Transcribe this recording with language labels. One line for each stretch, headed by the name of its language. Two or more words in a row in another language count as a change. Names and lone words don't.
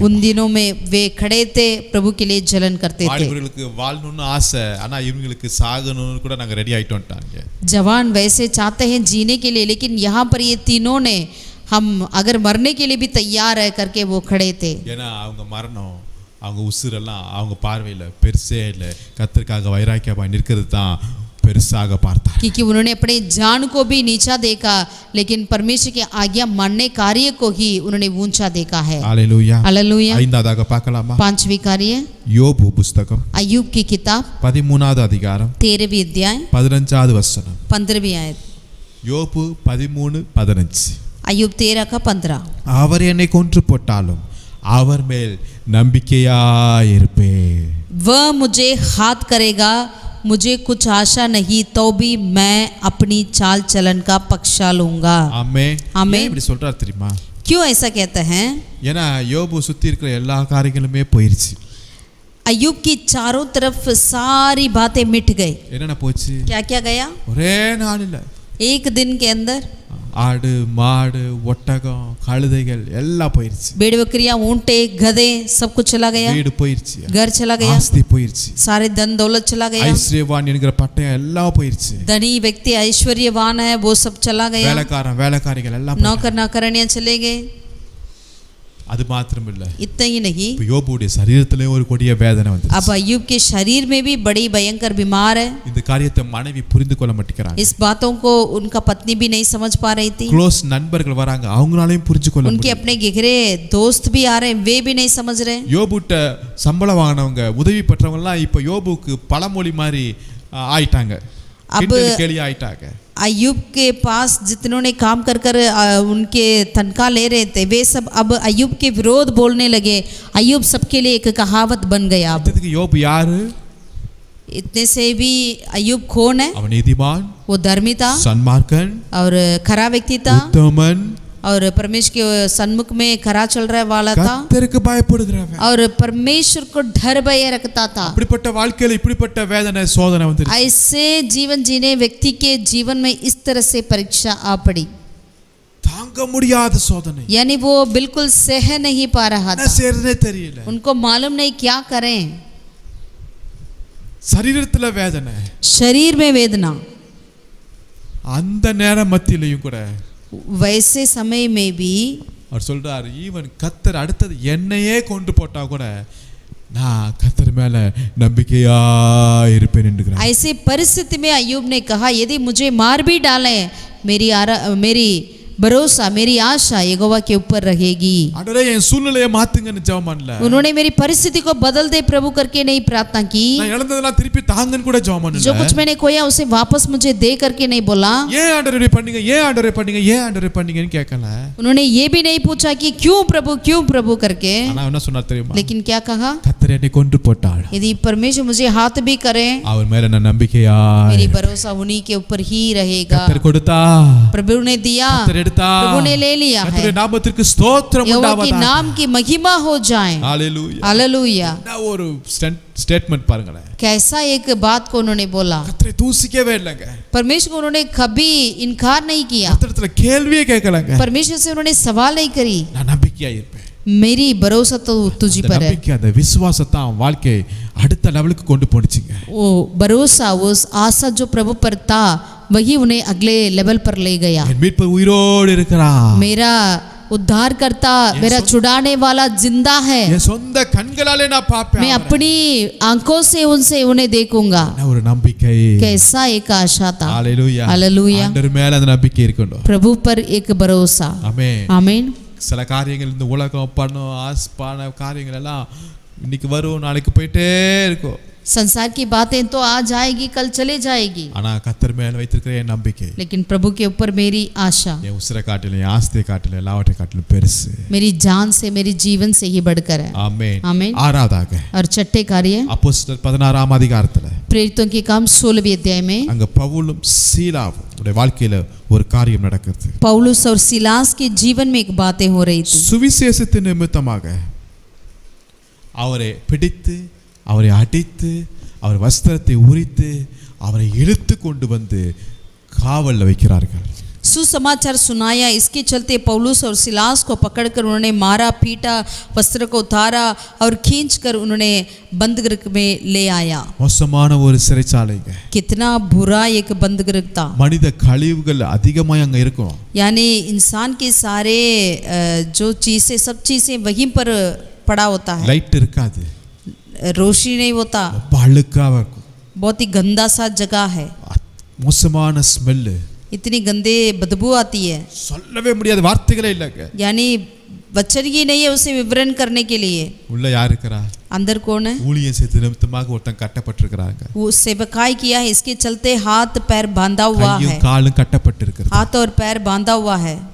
Hindi: उन दिनों में वे खड़े थे, प्रभु के लिए जलन करते थे।
Tamil: வாலிபர்களுக்கு வாழணும்னு ஆசை, ஆனா இவங்களுக்கு சாகணும்னு கூட நாங்க ரெடி ஆயிட்டோம்ட்டாங்க.
Hindi: जवान वैसे चाहते हैं जीने के लिए, लेकिन यहाँ पर ये तीनों ने हम अगर मरने के लिए भी तैयार है करके वो खड़े थे।
Tamil: ஏன்னா அவங்க மரணம், அவங்க உசுரெல்லாம் அவங்க பார்வையில் பெருசே இல்லை, கர்த்தருக்காக வைராக்கியமா நிற்கிறது தான் பெருசாக பார்த்தார்.
Hindi: क्योंकि उन्होंने अपने जान को भी नीचा देखा, लेकिन परमेश्वर की आज्ञा मानने कार्य को ही उन्होंने ऊंचा देखा है।
Tamil: ஹalleluya.
Hindi: हालेलुया।
Tamil: ஐந்தாவதாக பார்க்கலாமா?
Hindi: 5वीं कार्य
Tamil: யோபு புஸ்தகம்
Hindi: अय्यूब की किताब
Tamil: 13வது அதிகாரம்
Hindi: 13वीं अध्याय
Tamil: 15வது வசனம்.
Hindi: 15वीं आयत।
Tamil: யோபு 13:15.
Hindi: अय्यूब 13 का 15।
Tamil: அவர் என்னை கொன்று போட்டாலும் அவர் மேல் நம்பிக்கையாயிருப்பேன்.
Hindi: वह मुझे हाथ करेगा, मुझे कुछ आशा नहीं, तो भी मैं अपनी चाल चलन का पक्षा लूंगा।
Tamil: ஆமென். ஆமென். இப்படி சொல்றார் தெரியுமா?
Hindi: क्यों ऐसा कहते हैं?
Tamil: ஏன்னா யோபு சுத்தி இருக்கிற எல்லா காரியங்களுமே போயிருச்சு.
Hindi: अय्यूब की चारों तरफ सारी बातें मिट गई।
Tamil: என்னென்ன போச்சு?
Hindi: क्या क्या गया?
Tamil: ஒரே நாளில்
Hindi: एक दिन के अंदर
Tamil: ஆடு, மாடு, ஒட்டகம், கழுதைகள் எல்லாம் போயிருச்சு.
Hindi: भेड़ बकरियां, ऊंटे, गधे, सब कुछ चला गया।
Tamil: வீடு போயிருச்சு,
Hindi: घर चला गया,
Tamil: ஆஸ்தி போயிருச்சு,
Hindi: सारे धन दौलत चला गया,
Tamil: ஐஸ்வர்யவான் என்கிற பட்டயம் எல்லாம் போயிருச்சு,
Hindi: धनी व्यक्ति ऐश्वर्यवान है वो सब चला गया,
Tamil: வேலைக்காரன் வேலைக்காரிகள் எல்லாம்
Hindi: नौकर नौकरानियां चले गए।
Tamil: அது மாத்திரம் இல்ல,
Hindi: इतना ही नहीं,
Tamil: இப்ப யோபுடைய சரீரத்திலே ஒரு கொடிய வேதனை வந்து.
Hindi: अब अय्यूब के शरीर में भी बड़ी भयंकर बीमार है।
Tamil: இந்த காரியத்தை மனைவி புரிந்து கொள்ள மாட்டேங்கிறாங்க.
Hindi: इस बातों को उनका पत्नी भी नहीं समझ पा रही थी।
Tamil: க்ளோஸ் நண்பர்கள் வராங்க, அவங்களாலையும் புரிஞ்சு கொள்ள
Hindi: उनके
Tamil: முடியல.
Hindi: अपने गहरे दोस्त भी आ रहे हैं, वे भी नहीं समझ रहे।
Tamil: யோபுட்ட சம்பளம் வாங்கினவங்க, உதவி பெற்றவங்க எல்லாம் இப்ப யோபுக்கு பழமொழி மாதிரி ஆயிட்டாங்க, கேலி ஆயிட்டாங்க.
Hindi: अय्यूब के पास जितनों ने काम कर कर उनके तनख्वाह ले रहे थे, वे सब अब अय्यूब के विरोध बोलने लगे। अय्यूब सबके लिए एक कहावत बन गया। अब
Tamil: இதுக்கு யோபு யாரு?
Hindi: इतने से भी अय्यूब कौन है?
Tamil: அவன் நீதிமான்,
Hindi: वो धर्मी था
Tamil: சன்மார்க்கன்,
Hindi: और खरा व्यक्ति था,
Tamil: உத்தமன்,
Hindi: और परमेश्वर के सन्मुख में खरा चल रहा वाला था,
Tamil: கர்த்தருக்கு பயப்படுகிறவன்.
Hindi: और परमेश्वर को डर भय रखता था।
Tamil: அப்படிப்பட்ட வாழ்க்கையில இப்படிப்பட்ட வேதனை சோதனை வந்துருச்சு.
Hindi: ऐसे जीवन जीने व्यक्ति के जीवन में इस तरह से परीक्षा आ पड़ी,
Tamil: தாங்க முடியாத சோதனை.
Hindi: यानी वो बिल्कुल सह नहीं पा रहा
Tamil: என்ன
Hindi: था।
Tamil: செய்யறதே தெரியல.
Hindi: उनको मालूम नहीं क्या करें।
Tamil: சரீரத்துல வேதனை,
Hindi: शरीर में वेदना,
Tamil: அந்த நேரம் மத்தியிலையும் கூட
Hindi: वैसे समय में भी
Tamil: அவர் சொல்றார், ஈவன் கர்த்தர் அடுத்தது என்னையே கொண்டு போட்டா கூட நான் கர்த்தர் மேல நம்பிக்கையா இருப்பேன் என்கிறார்.
Hindi: ऐसे परिस्थिति में अय्यूब ने कहा, यदि मुझे मार भी डालें, मेरी भरोसा मेरी आशा यहोवा के ऊपर रहेगी।
Tamil: ஆண்டவரே என் சூழ்நிலையை மாத்துங்கன்னு ஜெபம் பண்ணல.
Hindi: उन्होंने मेरी परिस्थिति को बदल दे प्रभु करके नहीं प्रार्थना की।
Tamil: நான் இழந்ததெல்லாம் திருப்பி தாங்கன்னு கூட ஜெபம் பண்ணல.
Hindi: जो कुछ मैंने खोया उसे वापस मुझे दे करके नहीं बोला।
Tamil: ஏன் ஆண்டவரே பண்ணீங்க, ஏன் ஆண்டவரே பண்ணீங்க, ஏன் ஆண்டவரே பண்ணீங்கன்னு கேட்கல.
Hindi: उन्होंने ये भी नहीं पूछा कि क्यों प्रभु करके।
Tamil: ஆனா என்ன சொன்னார் தெரியுமா?
Hindi: लेकिन क्या कहा?
Tamil: கர்த்தர் என்னை கொன்று போட்டார்,
Hindi: यदि परमेश्वर मुझे हाथ भी करे
Tamil: அவர் மேல நான் நம்பிக்கையா
Hindi: मेरी भरोसा उन्हीं के ऊपर ही रहेगा।
Tamil: கர்த்தர் கொடுத்தா,
Hindi: प्रभु ने दिया,
Tamil: கர்த்தர் எடுத்தா,
Hindi: प्रभु ने ले लिया है।
Tamil: கர்த்தருடைய நாமத்திற்கு ஸ்தோத்திரம்
Hindi: यहोवा के
Tamil: உண்டாவதாக।
Hindi: नाम की महिमा हो जाए।
Tamil: ஹalleluya,
Hindi: हालेलुया।
Tamil: என்ன ஒரு ஸ்டேட்மென்ட் பாருங்களேன்.
Hindi: कैसा एक बात को उन्होंने बोला।
Tamil: கர்த்தரை தூசிக்கவே இல்லைங்க,
Hindi: परमेश्वर को उन्होंने कभी इनकार नहीं किया,
Tamil: கர்த்தரத்துல கேள்வியே கேட்கலங்க.
Hindi: परमेश्वर से उन्होंने सवाल नहीं करी।
Tamil: நான் நம்பிக்கையா இருப்பேன்,
Hindi: मेरी भरोसा तो तुझी
Tamil: அந்த
Hindi: पर है।
Tamil: நம்பிக்கை, அந்த விசுவாசத்தை அவன் வாழ்க்கையை அடுத்த லெவலுக்கு கொண்டு போனுச்சுங்க.
Hindi: वो भरोसा उस आशा जो प्रभु पर था वही उन्हें अगले लेवल पर ले गया।
Tamil: என் மீட்பர் உயிரோடு இருக்கிறார்,
Hindi: मेरा उद्धार करता, मेरा छुड़ाने वाला जिंदा है।
Tamil: என் சொந்த கண்களாலே நான் பாப்பேன்,
Hindi: मैं अपनी आंखों से उनसे उन्हें देखूंगा।
Tamil: ஒரு நம்பிக்கை।
Hindi: कैसा एक आशा था।
Tamil: ஹalleluya,
Hindi: हालेलुया।
Tamil: ஆண்டவர் மேல அந்த நம்பிக்கை இருக்கணும்.
Hindi: प्रभु पर एक भरोसा।
Tamil: ஆமென்,
Hindi: आमीन।
Tamil: சில காரியங்கள் இந்த உலகம் பண்ணும் ஆஸ்பான காரியங்கள் எல்லாம் இன்னைக்கு வரும், நாளைக்கு போயிட்டே இருக்கும்.
Hindi: संसार की बातें तो आ जाएगी, कल चले जाएगी,
Tamil: ஆனா கர்த்தர் மேல வைத்திருக்கிற என் நம்பிக்கை,
Hindi: लेकिन प्रभु के ऊपर मेरी आशा
Tamil: என் உசிரை காட்டிலும் என் ஆஸ்தியை காட்டிலும் எல்லாவற்றை காட்டிலும் பெருசு।
Hindi: मेरी जान से, मेरी जीवन से ही बढ़कर है।
Tamil: ஆமென்,
Hindi: आमीन।
Tamil: ஆறாவதாக
Hindi: और छठे कार्य
Tamil: அப்போஸ்தலர் 16ஆம் அதிகாரத்துல
Hindi: प्रेरितों के काम 16वें अध्याय में
Tamil: அங்க பவுலும் சீலாவும் உடைய வாழ்க்கையில ஒரு காரியம் நடக்குது।
Hindi: पौलुस और सिलास के जीवन में एक बातें हो रही थी।
Tamil: சுவிசேஷத்தின் நிமித்தமாக அவரை பிடித்து, அவரை அடித்து, அவர் வஸ்திரத்தை உரித்து, அவரை இழுத்து கொண்டு வந்து காவல்ல வைக்கிறார்கள்।
Hindi: सुसमाचार सुनाया, इसके चलते पौलुस और सिलास को पकड़कर उन्होंने मारा, पीटा, वस्त्र को उतारा और खींचकर उन्होंने बंदगृह में ले आया।
Tamil: மோசமான ஒரு சிறைச்சாலைங்க,
Hindi: कितना बुरा एक बंदगृह था।
Tamil: மனித கழிவுகள் அதிகமாக அங்க இருக்கும்।
Hindi: यानी इंसान के सारे जो चीजें, सब चीजें वहीं पर पड़ा होता है।
Tamil: லைட் இருக்காது,
Hindi: रोशनी नहीं होता,
Tamil: ரொம்ப அழுக்கா இருக்கும்,
Hindi: बहुत ही गंदा सा जगह है,
Tamil: மோசமான ஸ்மெல்,
Hindi: इतनी गंदे बदबू आती है,
Tamil: சொல்லவே முடியாத வார்த்தைகளே இல்லைங்க।
Hindi: यानी वचन ही नहीं है उसे विवरण करने के लिए।
Tamil: உள்ள யார் இருக்கிறா?
Hindi: अंदर कौन है?
Tamil: ஊழியம் செய்து நிமித்தமாக ஒருத்தன் கட்டப்பட்டிருக்கிறாங்க,
Hindi: वो सेवकाई किया है, इसके चलते हाथ पैर बांधा हुआ है,
Tamil: கையும் காலும் கட்டப்பட்டிருக்கிறது,
Hindi: हाथ और पैर बांधा हुआ है,